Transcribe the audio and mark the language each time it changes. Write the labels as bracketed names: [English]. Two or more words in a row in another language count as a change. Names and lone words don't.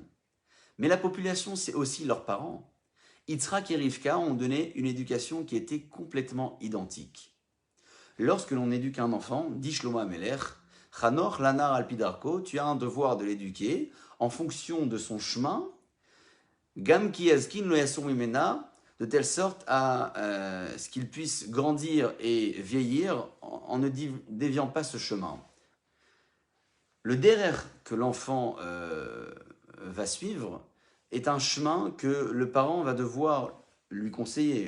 [French] Mais la population, c'est aussi leurs parents. Yitzhak et Rivka ont donné une éducation qui était complètement identique. Lorsque l'on éduque un enfant, dit Shlomo HaMelech, [Hebrew] חנוך לנער על פי דרכו, [French] tu as un devoir de l'éduquer en fonction de son chemin, [Hebrew] גם כי יזקין לא יסור ממנה, [French] de telle sorte à ce qu'il puisse grandir et vieillir en ne déviant pas ce chemin. Le derer que l'enfant va suivre est un chemin que le parent va devoir lui conseiller.